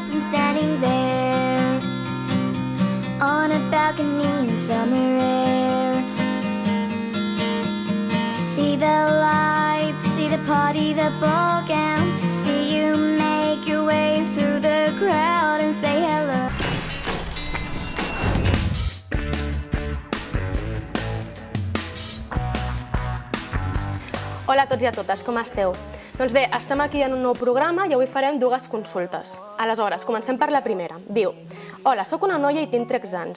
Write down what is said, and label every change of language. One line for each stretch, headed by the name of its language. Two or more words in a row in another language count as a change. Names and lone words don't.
English: I'm standing there on a balcony in summer air. See the lights, see the party, the ball gowns. See you make your way through the crowd and say hello.
Catalan: Hola a tots i a totes, com esteu? Doncs bé, estem aquí en un nou programa i avui farem dues consultes. Aleshores, comencem per la primera. Diu: hola, sóc una noia i tinc 13 anys.